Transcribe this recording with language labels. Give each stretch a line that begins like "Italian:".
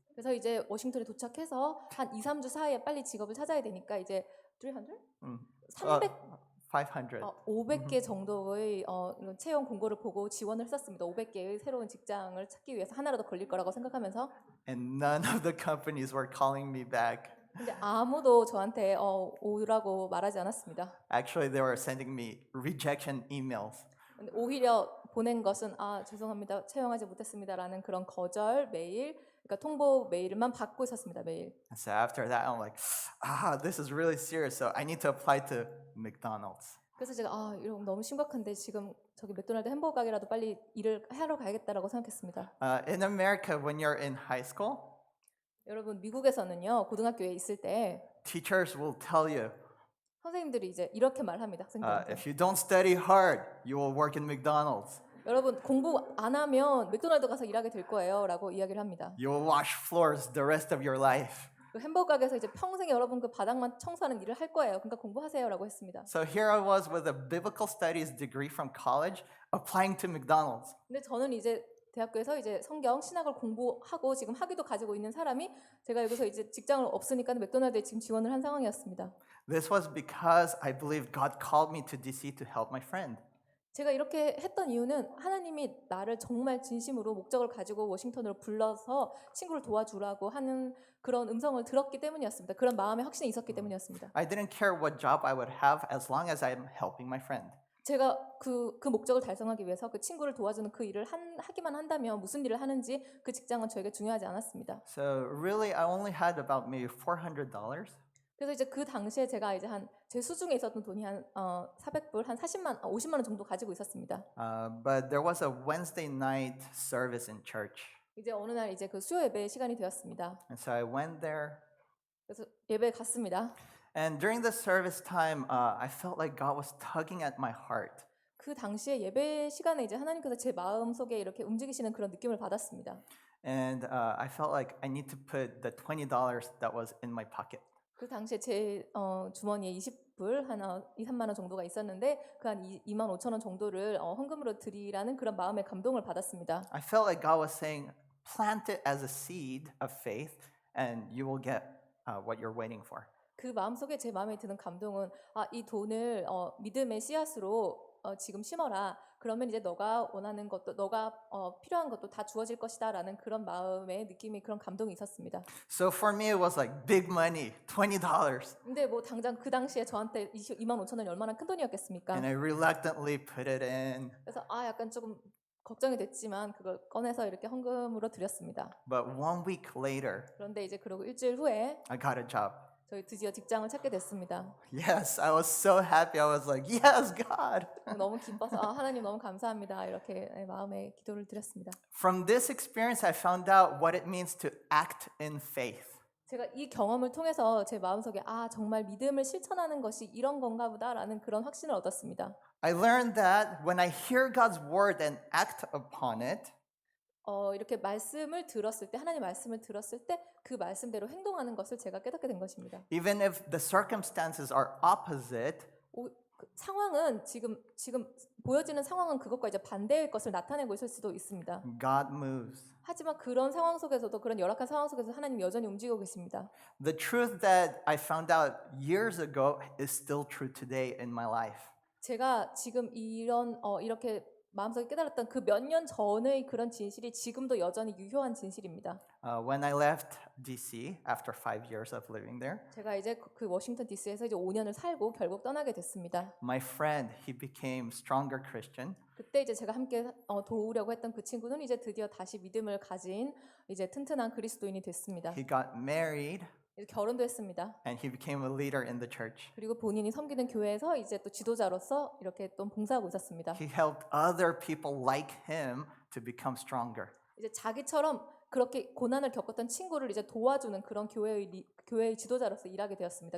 Korean: 그래서 이제 워싱턴에 도착해서 한 2, 3주 사이에 빨리 직업을 찾아야 되니까 이제 300? 500. 500개 정도의 이런 채용 공고를 보고 지원을 했었습니다. 500개의 새로운 직장을 찾기 위해서 하나라도 걸릴 거라고 생각하면서
English: And none of the companies were calling me back.
Korean: 근데 아무도 저한테 오라고 말하지 않았습니다.
English: Actually, they were sending me rejection emails.
Korean: 근데 오히려 보낸 것은 죄송합니다. 채용하지 못했습니다라는 그런 거절 메일, 그러니까 통보 메일만 받고 있었습니다. 매일.
English: And so after that, I'm like, this is really serious. So I need to apply to McDonald's.
Korean: 그래서 제가 이런 너무 심각한데 지금 저기 맥도날드 햄버거 가게라도 빨리 일을 하러 가야겠다라고 생각했습니다.
English: In America, when you're in high school,
Korean: 여러분 미국에서는요 고등학교에 있을 때
English: teachers will tell you,
Korean: 선생님들이 이제 이렇게 말합니다. 학생들한테.
English: if you don't study hard, you will work in McDonald's.
Korean: 여러분 공부 안 하면 맥도날드 가서 일하게 될 거예요라고 이야기를 합니다.
English: You will wash floors the rest of your life.
Korean: 그 햄버거 가게에서 이제 평생 여러분 그 바닥만 청소하는 일을 할 거예요. 그러니까 공부하세요라고 했습니다.
English: So here I was with a biblical studies degree from college, applying to McDonald's.
Korean: 근데 저는 이제 대학교에서 이제 성경 신학을 공부하고 지금 학위도 가지고 있는 사람이 제가 여기서 이제 직장을 없으니까 맥도날드에 지금 지원을 한 상황이었습니다.
English: This was because I believed God called me to DC to help my friend.
Korean: 제가 이렇게 했던 이유는 하나님이 나를 정말 진심으로 목적을 가지고 워싱턴으로 불러서 친구를 도와주라고 하는 그런 음성을 들었기 때문이었습니다. 그런 마음의 확신이 있었기 때문이었습니다.
English: I didn't care what job I would have as long as I'm helping my friend.
Korean: 제가 그 목적을 달성하기 위해서 그 친구를 도와주는 그 일을 하기만 한다면 무슨 일을 하는지 그 직장은 저에게 중요하지 않았습니다.
English: So really, I only had about maybe $400.
Korean: 그래서 이제 그 당시에 제가 이제 제 수중에 있었던 돈이 한 400불, 한 50만 원 정도 가지고 있었습니다.
English: But there was a Wednesday night service in church.
Korean: 이제 어느 날 이제 그 수요 예배 시간이 되었습니다.
English: And so I went there.
Korean: 그래서 예배에 갔습니다.
English: And during the service time, I felt like God was tugging at my heart.
Korean: 그 당시에 예배 시간에 이제 하나님께서 제 마음 속에 이렇게 움직이시는 그런 느낌을 받았습니다.
English: And I felt like I need to put the $20 that was in my pocket.
Korean: 그 당시에 제 주머니에 20불, 한 2, 3만 원 정도가 있었는데 그 한 2만 5천 원 정도를 헌금으로 드리라는 그런 마음의 감동을 받았습니다.
English: I felt like God was saying, plant it as a seed of faith and you will get what you're waiting for.
Korean: 그 마음속에 제 마음에 드는 감동은 이 돈을 믿음의 씨앗으로 지금 심어라. 그러면 이제 너가 원하는 것도 너가 필요한 것도 다 주어질 것이다라는 그런 마음의 느낌이 그런 감동이 있었습니다.
English: So for me it was like big money, $20.
Korean: 근데 뭐 당장 그 당시에 저한테 2만 5천 원이 얼마나 큰 돈이었겠습니까?
English: And I reluctantly put it in.
Korean: 그래서 약간 조금 걱정이 됐지만 그걸 꺼내서 이렇게 헌금으로 드렸습니다.
English: But 1 week later,
Korean: 그런데 이제 그러고 일주일 후에
English: I got a job.
Korean: 저희 드디어 직장을 찾게 됐습니다.
English: Yes, I was so happy. I was like, yes, God.
Korean: 너무 기뻐서 하나님 너무 감사합니다. 이렇게 마음에 기도를 드렸습니다.
English: From this experience, I found out what it means to act in faith.
Korean: 제가 이 경험을 통해서 제 마음속에 정말 믿음을 실천하는 것이 이런 건가 보다라는 그런 확신을 얻었습니다.
English: I learned that when I hear God's word and act upon it,
Korean: 이렇게 말씀을 들었을 때 하나님 말씀을 들었을 때 그 말씀대로 행동하는 것을 제가 깨닫게 된 것입니다.
English: even if the circumstances are opposite,
Korean: 상황은 지금 보여지는 상황은 그것과 이제 반대의 것을 나타내고 있을 수도 있습니다.
English: God moves.
Korean: 하지만 그런 상황 속에서도 그런 열악한 상황 속에서 하나님 여전히 움직이고 계십니다.
English: The truth that I found out years ago is still true today in my life.
Korean: 제가 지금 이렇게 마음속에 깨달았던 그 몇 년 전의 그런 진실이 지금도 여전히 유효한 진실입니다.
English: When I left DC after 5 years of living there,
Korean: 제가 이제 그 워싱턴 DC에서 이제 5년을 살고 결국 떠나게 됐습니다.
English: my friend, he became stronger Christian.
Korean: 그때 이제 제가 함께 도우려고 했던 그 친구는 이제 드디어 다시 믿음을 가진 이제 튼튼한 그리스도인이 됐습니다.
English: He got married
Korean: 이제 결혼도 했습니다.
English: and he became a leader in the church.
Korean: 그리고 본인이 섬기는 교회에서 이제 또 지도자로서 이렇게 또 봉사하고 있었습니다.
English: He helped other people like him to become stronger.
Korean: 이제 자기처럼 그렇게 고난을 겪었던 친구를 이제 도와주는 그런 교회의 지도자로서 일하게 되었습니다.